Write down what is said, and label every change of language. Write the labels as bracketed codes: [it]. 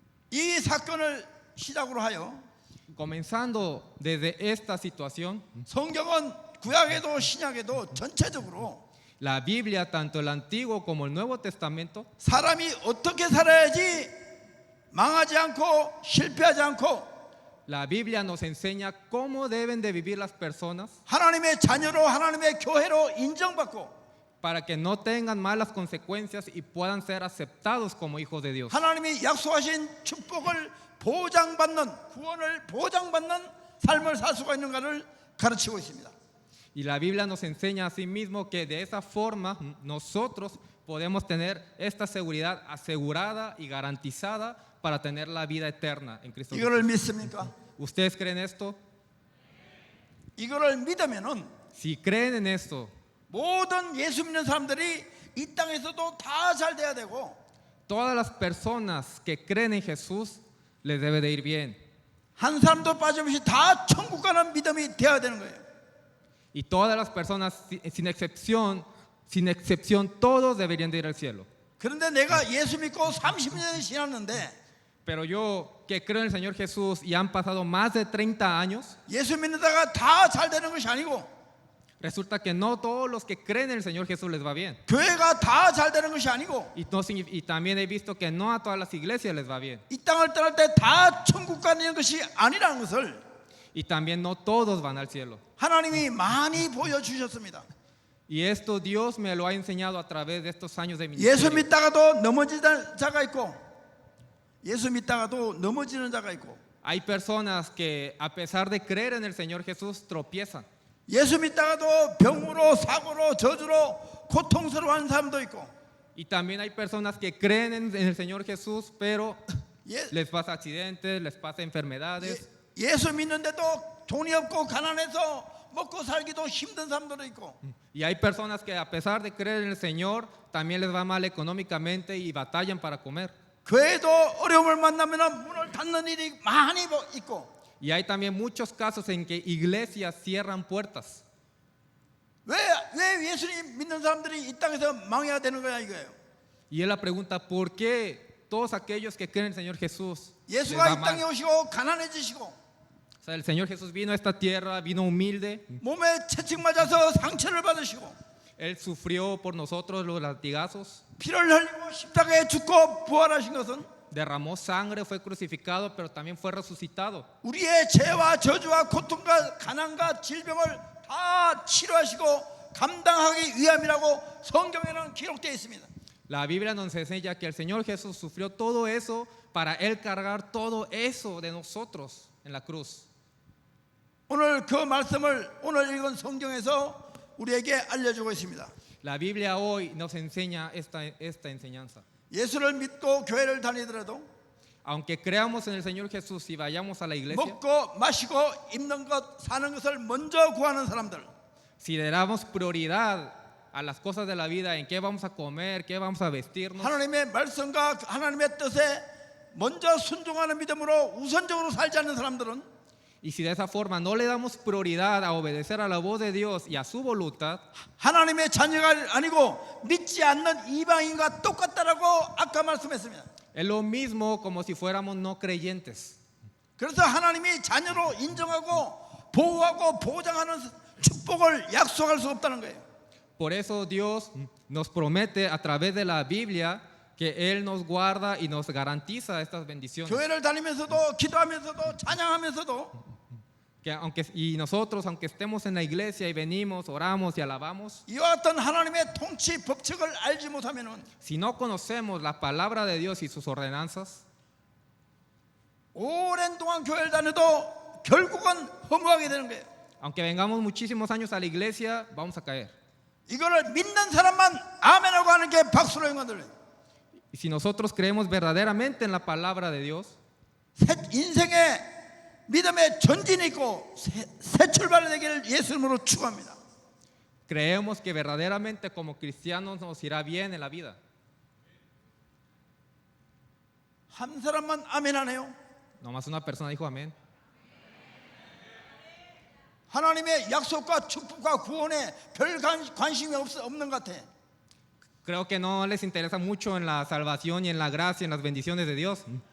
[ko] 이 사건을 시작으로 하여 [es] Comenzando desde esta situación, [ko] 성경은 구약에도 신약에도 전체적으로 [es] la Biblia, tanto el Antiguo como el Nuevo Testamento, [ko] 사람이 어떻게 살아야지 망하지 않고 실패하지 않고 [es] la Biblia nos enseña cómo deben de vivir las personas [ko] 하나님의 자녀로 하나님의 교회로 인정받고 [es] para que no tengan malas consecuencias y puedan ser aceptados como hijos de Dios. [ko] 하나님이 약속하신 축복을 보장받는 구원을 보장받는 삶을 살 수가 있는가를 가르치고 있습니다. [es] Y la Biblia nos enseña asimismo que de esa forma nosotros podemos tener esta seguridad asegurada y garantizada para tener la vida eterna en Cristo Jesús. [ko] 이거를 믿습니까? [es] ¿Ustedes creen esto? [ko] 이거를 믿으면은 [es] Si creen en esto, [ko] 모든 예수 믿는 사람들이 이 땅에서도 다 잘 돼야 되고 [es] todas las personas que creen en Jesús les debe de ir bien. [ko] 한 사람도 빠짐없이 다 천국 가는 믿음이 돼야 되는 거예요. [es] Y todas las personas, sin excepción, todos deberían de ir al cielo. [ko] 그런데 내가 예수 믿고 30년이 지났는데 [es] Pero yo que creo en el Señor Jesús y han pasado más de 30 años, [ko] 예수 믿는다가 다 잘 되는 것이 아니고 [es] resulta que no todos los que creen en el Señor Jesús les va bien. [ko] 교회가 다 잘 되는 것이 아니고 [es] Y también he visto que no a todas las iglesias les va bien. [ko] 이 땅을 떠날 때 다 천국 가는 것이 아니라는 것을 [es] Y también no todos van al cielo. [ko] 하나님이 많이 보여주셨습니다. [es] Y esto Dios me lo ha enseñado a través de estos años de [ko] 예수 [es] ministerio. [ko] 믿다가도 넘어지는 자가 있고 예수 믿다가도 넘어지는 자가 있고 [es] Hay personas que a pesar de creer en el Señor Jesús tropiezan. [ko] 예수 믿다가도 병으로 사고로 저주로 고통스러워하는 사람도 있고 [es] Y también hay personas que creen en el Señor Jesús, pero [ko] 예, [es] les pasa accidentes, les pasa enfermedades. [ko] 예수 믿는데도 돈이 없고 가난해서 먹고 살기도 힘든 사람들도 있고 [es] Y hay personas que a pesar de creer en el Señor, también les va mal económicamente y batallan para comer. [ko] 교회도 어려움을 만나면 문을 닫는 일이 많이 있고 [es] Y hay también muchos casos en que iglesias cierran puertas. [ko] 왜 예수님 믿는 사람들이 이 땅에서 망해야 되는 거야 이거예요. [es] Y él la pregunta, ¿por qué todos aquellos que creen en el Señor Jesús les [ko] 예수가 [es] va [ko] 이 [es] mal? [ko] 땅에 오시고 가난해지시고 [es] O sea, el Señor Jesús vino a esta tierra, vino humilde. [ko] 몸에 채찍 맞아서 상처를 받으시고 [es] Él sufrió por nosotros los latigazos, [ko] 피를 흘리고 십자가에 죽고 부활하신 것은 [es] derramó sangre, fue crucificado, pero también fue resucitado. [ko] 우리의 죄와 저주와 고통과 가난과 질병을 다 치료하시고 감당하기 위함이라고 성경에는 기록되어 있습니다. [es] La Biblia nos enseña que el Señor Jesús sufrió todo eso para Él cargar todo eso de nosotros en la cruz. [ko] 오늘 그 말씀을 오늘 읽은 성경에서 우리에게 알려주고 있습니다. [es] La Biblia hoy nos enseña esta enseñanza. [ko] 예수를 믿고 교회를 다니더라도 [es] Aunque creamos en el Señor Jesús y vayamos a la iglesia, [ko] 먹고 마시고 입는 것 사는 것을 먼저 구하는 사람들 [es] si le damos prioridad a las cosas de la vida, en qué vamos a comer, qué vamos a vestirnos, [ko] 하나님의 말씀과 하나님의 뜻에 먼저 순종하는 믿음으로 우선적으로 살지 않는 사람들은 [es] y si de esa forma no le damos prioridad a obedecer a la voz de Dios y a su voluntad, [ko] 하나님의 자녀가 아니고 믿지 않는 이방인과 똑같다라고 아까 말씀했습니다. [es] es lo mismo como si fuéramos no creyentes. [ko] 그래서 하나님이 자녀로 인정하고 보호하고 보장하는 축복을 약속할 수 없다는 거예요. [es] Por eso Dios nos promete a través de la Biblia que Él nos guarda y nos garantiza estas bendiciones. [ko] 교회를 다니면서도 기도하면서도 찬양하면서도 [es] Y nosotros, aunque estemos en la iglesia y venimos, oramos y alabamos, [ko] 이와 같은 하나님의 통치 법칙을 알지 못하면은 [es] si no conocemos la palabra de Dios y sus ordenanzas, [ko] 오랜 동안 교회를 다녀도 결국은 허무하게 되는 거예요. [es] aunque vengamos muchísimos años a la iglesia, vamos a caer. [ko] 이거를 믿는 사람만 아멘하고 하는 게 박수로 영광들어요. [es] Y si nosotros creemos verdaderamente en la palabra de Dios, [ko] 인생에 믿음의 전진이 있고 새 출발이 되기를 예수 이름으로 축원합니다. [es] creemos que verdaderamente como cristianos nos irá bien en la vida. [ko] 한 사람만 아멘하네요. [es] Nomás una persona dijo amén. [ko] 하나님의 약속과 축복과 구원에 별 관심이 없는 것 같아. [es] Creo que no les interesa mucho en la salvación y en la gracia, en las bendiciones de Dios.